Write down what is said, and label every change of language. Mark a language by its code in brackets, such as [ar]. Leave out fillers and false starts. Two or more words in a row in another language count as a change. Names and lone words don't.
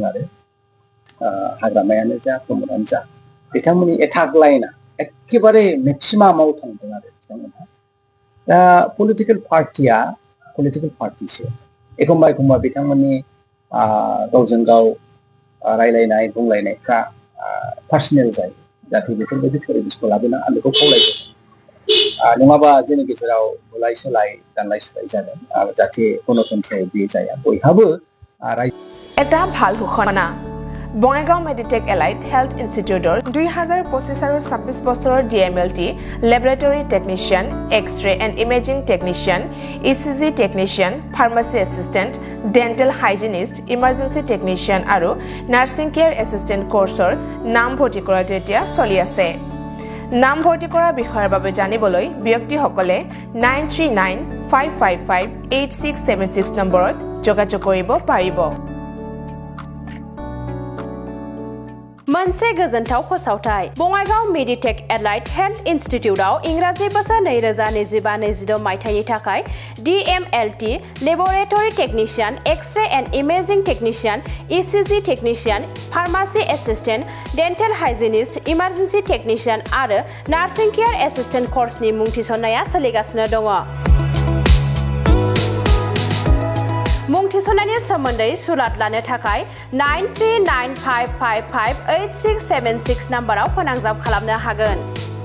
[brx] आरो हाग्रामायानो जा प्रमदआनो जा बिथांमोननि एटाक लाइना एखेबारे मेक्सिमामाव थांदों आरो बिथांमोनहा दा [en] political party [brx] एखमबा बिथांमोननि गावजों गाव रायलायनाय बुंलायनायफ्रा पार्सनेल जायो जाहाथे बेफोरबायदि परिबेसखौ लाबोना आं बेखौ खावलायदों नङाबा जोंनि गेजेराव बुलाय सोलाय दानलाय सोलाय जागोन जाहाथे गणतन्त्रआव बे जाया बयहाबो [as] এটা ভাল ঘোষণা বঙাইগাঁও মেডিটেক এলাইট হেল্থ ইনষ্টিটিউটৰ 2025 আৰু 26 বছৰৰ ডিএমএলটি লেবৰেটৰী টেকনিচিয়ান এক্স-ৰে এণ্ড ইমেজিং টেকনিচিয়ান ইচিজি টেকনিচিয়ান ফাৰ্মাচী এছিষ্টেণ্ট ডেণ্টেল হাইজিনিষ্ট ইমাৰ্জেঞ্চি টেকনিচিয়ান আৰু নাৰ্ছিং কেয়াৰ এছিষ্টেণ্ট কোৰ্চৰ নাম ভৰ্তি কৰাটো এতিয়া চলি আছে নাম ভৰ্তি কৰাৰ বিষয়ৰ বাবে জানিবলৈ ব্যক্তিসকলে 9395558676 নম্বৰত যোগাযোগ কৰিব পাৰিব [brx] मोनसे गोजोनथाव फोसावथाय बङाइगाव मेडिटेक एलाइट हेल्थ इन्स्टिट्यूटआव इंराजि बोसोर 2025-26 मायथाइनि थाखाय DMLT लेबोरेटरी टेक्निशियन एक्स-रे एन्ड इमेजिंग टेक्निशियन ECG टेक्निशियन फार्मासी एसिस्टेंट डेन्टेल हाइजिनिस्ट इमार्जेन्सी टेक्निशियन आरो नार्सिं केयार एसिस्टेंट कोर्सनि मुं थिसननाया सोलिगासिनो दङ मुं थिसननायनि सोमोन्दै सुलाद लानो थाखाय 9395558676 नाम्बाराव फोनांजाब खालामनो हागोन